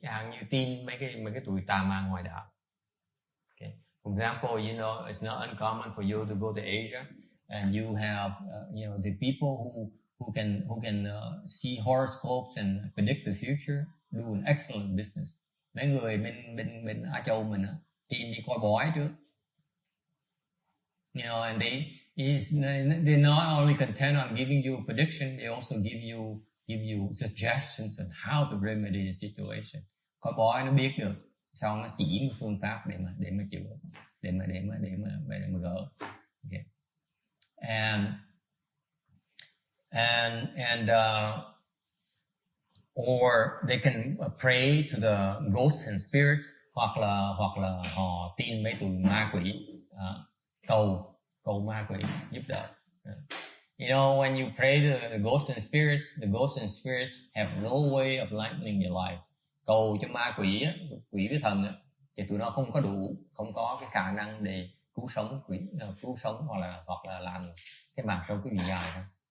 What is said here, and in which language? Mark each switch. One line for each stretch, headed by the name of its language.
Vietnamese: Chẳng hạn như tin mấy cái tụi tà ma ngoại đạo. Okay.
English: For example, it's not uncommon for you to go to Asia and you have the people who can see horoscopes and predict the future, do an excellent business.
Vietnamese: Mấy người bên Á Châu mình tin đi coi bói trước.
English: And they're not only content on giving you a prediction, they also give you suggestions on how to remedy the situation.
Vietnamese: Coi bói nó biết được, xong nó chỉ phương pháp để mà chữa, để mà gỡ. Okay.
English: And or they can pray to the ghosts and spirits,
Vietnamese: hoặc là họ tin mấy tụi ma quỷ, cầu ma quỷ giúp đỡ.
English: When you pray to the ghosts and spirits have no way of lightening your life.
Vietnamese: Cầu cho ma quỷ với thần thì tụi nó không có cái khả năng để cứu sống hoặc là làm cái mạng sống quý vị dài thôi.